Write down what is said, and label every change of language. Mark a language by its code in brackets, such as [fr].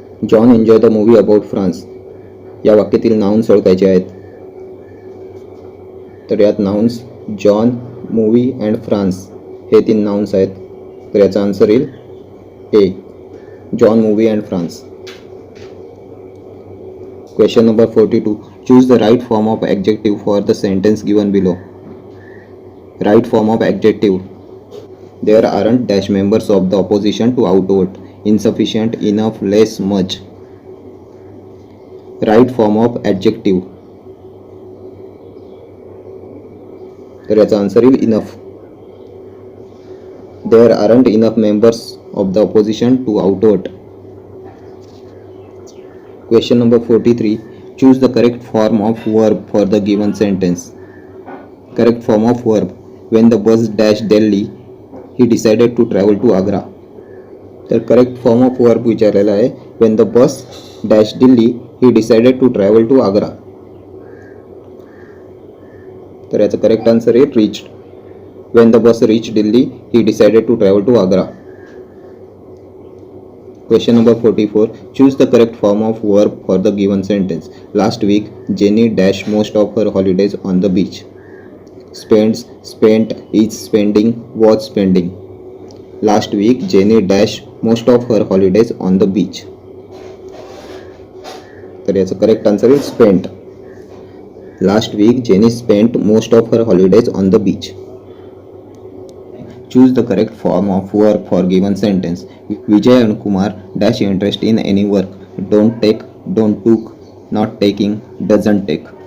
[en] John enjoy the movie about France [mr] या वाक्यातील nouns ओळखायचे आहेत. तर यात nouns John, movie and France हे 3 नाउन्स आहेत. तर याचा आन्सर येईल ए, John, movie and France. [en] Question number 42. Choose the right form of adjective for the sentence given below. Right form of adjective. There aren't dash members of the opposition to outvote. Insufficient, enough, less, much. Right form of adjective. [mr] तर याचा answer येईल enough. [en] There aren't enough members of the opposition to outvote. Question number 43. Choose the correct form of verb for the given sentence. Correct form of verb. When the bus dashed Delhi, he decided to travel to Agra. तर correct form of verb [mr] विचारलेला आहे. [en] When the bus dashed Delhi, he decided to travel to Agra. [mr] तर याचा correct answer आहे [en] reached. When the bus reached Delhi, he decided to travel to Agra. Question number 44. Choose the correct form of verb for the given sentence. Last week, Jenny dashed most of her holidays on the beach. Spends, spent, is spending, was spending. Last week, Jenny dashed most of her holidays on the beach. [mr] तर याचा [en] Correct answer is spent. Last week, Jenny spent most of her holidays on the beach. Choose the correct form of verb for given sentence. Vijay and Kumar dash interest in any work. Don't take, don't took, not taking, doesn't take.